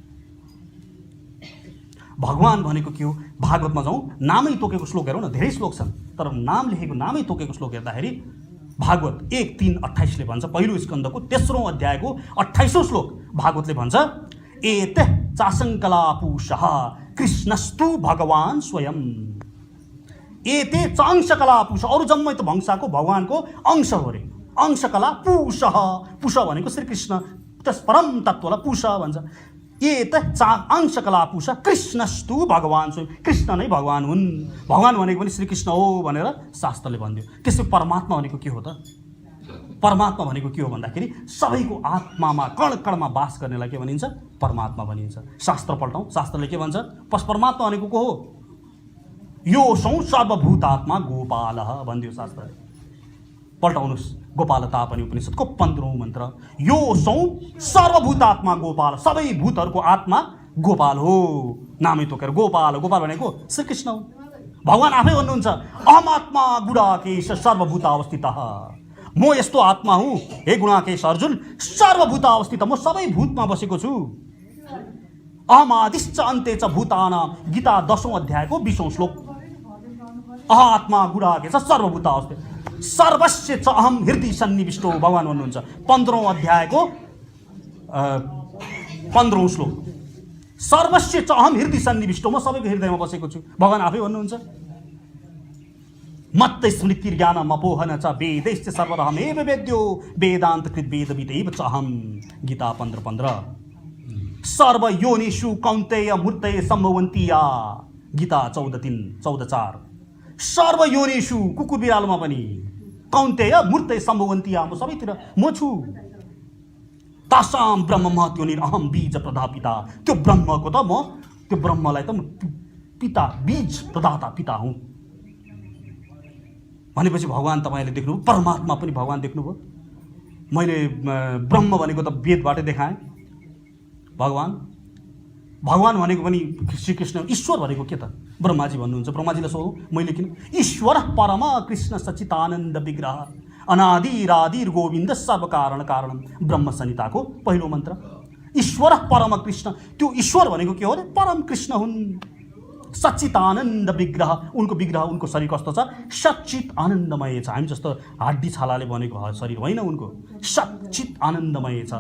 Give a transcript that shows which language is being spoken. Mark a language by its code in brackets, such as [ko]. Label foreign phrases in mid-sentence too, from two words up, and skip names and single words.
[ne] भगवान भनेको के हो? भागवतमा जाउँ, नामै तोकेको श्लोक हेरौँ न, धेरै श्लोक छन्, तर नाम लेखेको, नामै तोकेको श्लोक हेर्दाखेरि भागवत 1:3-28ले भन्छ, पहिलो स्कन्धको 3औं अध्यायको 28औं श्लोक भागवतले भन्छ, [sa] एते चाशङ्कलापुषः कृष्णस्तु भगवान स्वयं। एते चांशकलापुष, [ne] अरू जम्मै त भंसाको भगवानको अंश हो रे। अंशकला पुषः, पुष भनेको श्रीकृष्ण, त्यस परम तत्त्वलाई पुष भन्छ। [sa] एते अंशकला पुष कृष्णस्तु भगवान स्वयं, [ne] कृष्ण नै भगवान हुन्। भगवान भनेको पनि श्रीकृष्ण हो भनेर शास्त्रले भनिदियो। त्यसै परमात्मा भनेको के हो त? परमात्मा भनेको के हो भन्दाखेरि सबैको आत्मामा कण कणमा वास गर्नेलाई के भनिन्छ? परमात्मा भनिन्छ। शास्त्र पल्टाउँ, शास्त्रले के भन्छ? परमात्मा भनेको को हो? [sa] योऽसौ सर्वभूतात्मा गोपालः [ne] भनिदियो शास्त्रले। पल्टाउनुहोस्, गोपालता पनि उपनिषदको 15औं मन्त्र, [sa] योऽसौ सर्वभूतात्मा गोपाल, [ne] सबै भूतहरूको आत्मा गोपाल हो। नामै तोकेर गोपाल, गोपाल भनेको श्रीकृष्ण हो। भगवान आफै भन्नुहुन्छ, [sa] अहमात्मा गुडाकेश सर्वभूतावस्थितः, [ne] म यस्तो आत्मा हुँ हे गुणाकेश अर्जुन, सर्वभूतावस्थित, म सबै भूतमा बसेको छु। [sa] अहमादिश्च अन्ते च भूतानां, [ne] गीता 10औं अध्यायको 20औं श्लोक, [sa] अहमात्मा गुडाकेश सर्वभूतावस्थित सर्वस्य च अहम हृदय सन्निविष्टो, [ne] भगवान भन्नुहुन्छ 15औं अध्यायको 15औं श्लोक, [sa] सर्वस्य च अहम हृदय सन्निविष्टो, [ne] म सबैको हृदयमा बसेको छु। भगवान आफै भन्नुहुन्छ, [sa] मत्त स्मृतिर्ज्ञानम् अपोहन च वेदैश्च सर्वरहमेव वेद्यो वेदान्तकृत वेदविदैव च अहम्, गीता 15:15। सर्व योनिषु कौन्तेय मूर्तये सम्भवन्ति या, गीता 14:3-14:4। [ne] सर्वयोनिषु कुकुर बिरालोमा पनि [sa] कौन्तेय मूर्तय सम्भवन्ती [ne] म सबैतिर म छु। [sa] तासाम ब्रह्म महत्योनिर अहम बीज प्रदापिता, [ne] त्यो ब्रह्मको त म, त्यो ब्रह्मलाई त म पिता, बीज प्रदाता पिता हुँ भनेपछि भगवान तपाईँले देख्नुभयो, परमात्मा पनि भगवान देख्नुभयो। मैले ब्रह्म भनेको त वेदबाटै देखाएँ। भगवान भनेको पनि श्रीकृष्ण, ईश्वर भनेको के त? ब्रह्माजी भन्नुहुन्छ। ब्रह्माजीलाई सोधौँ मैले किन? [sa] ईश्वर परम कृष्ण सच्चिदानन्द विग्रह अनादिरादिर गोविन्द सर्वकारण कारणम [ne] ब्रह्म संहिताको पहिलो मन्त्र। [sa] ईश्वर परम कृष्ण, [ne] त्यो ईश्वर भनेको के हो अरे? परम कृष्ण हुन्। [sa] सच्चिदानन्द विग्रह, [ne] उनको विग्रह, उनको शरीर कस्तो छ? सच्चित आनन्दमय छ। हामी जस्तो हड्डी छालाले बनेको शरीर होइन उनको, सच्चित आनन्दमय छ।